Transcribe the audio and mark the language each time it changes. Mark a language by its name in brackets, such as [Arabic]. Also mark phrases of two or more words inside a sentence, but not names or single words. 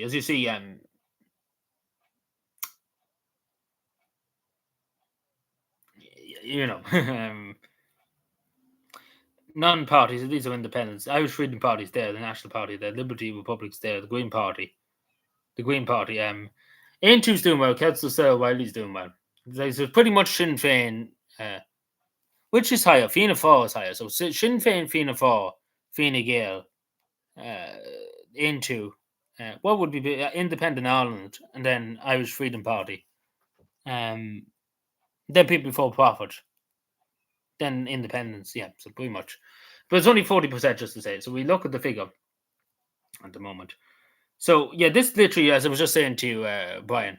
[English] As you see, non-parties. These are independents. Irish Freedom Party's there, the National Party there, Liberty Republic's there, the Green Party. Aintrew's doing well. Councillor Sarah Wiley's doing well. There's pretty much Sinn Féin. Which is higher? Fianna Fáil is higher. So Sinn Féin, Fianna Fáil, Fine Gael, into what would be Independent Ireland, and then Irish Freedom Party. Then People for Profit. Then Independence. Yeah, so pretty much. But it's only 40%, just to say. So we look at the figure at the moment. So yeah, this literally, as I was just saying to you, Brian.